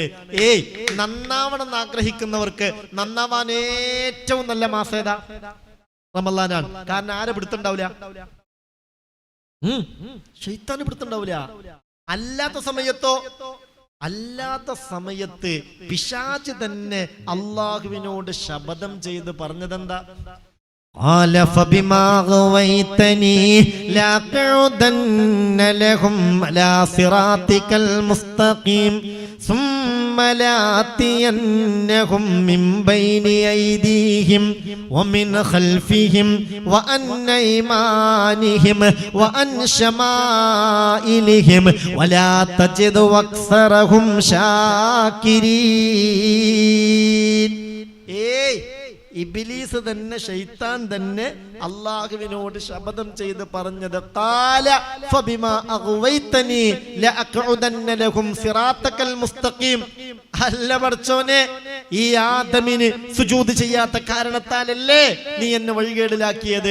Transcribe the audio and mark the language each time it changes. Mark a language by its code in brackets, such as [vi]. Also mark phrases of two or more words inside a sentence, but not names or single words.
[ml] നന്നാവണം എന്ന് ആഗ്രഹിക്കുന്നവർക്ക് നന്നാവാൻ ഏറ്റവും നല്ല മാസം ഏതാ? റമളാനാണ്. കാരണം ആരെ പിടുത്തുണ്ടാവില്ല? ശൈത്താന് പിടുത്തുണ്ടാവില്ല. അല്ലാത്ത സമയത്ത് പിശാച് തന്നെ അള്ളാഹുവിനോട് ശപഥം ചെയ്ത് പറഞ്ഞതെന്താ? [ar] قال فبما غويتني لأقعدن لهم على صراطك المستقيم ثم لآتينهم من بين أيديهم ومن خلفهم وعن أيمانهم وعن شمائلهم ولا تجد أكثرهم شاكرين. [ml] ഇബ്ലീസ് തന്നെ, ശൈത്താൻ തന്നെ അള്ളാഹുവിനോട് ശപഥം ചെയ്ത് പറഞ്ഞത് [ar] قال فبما أغويتني لأقعدن لهم صراطك المستقيم. [ml] അല്ല പടച്ചോനെ, ഈ ആദമിന് സുജൂദ് ചെയ്യാത്ത കാരണത്താലല്ലേ നീ എന്നെ വഴികേടിലാക്കിയത്.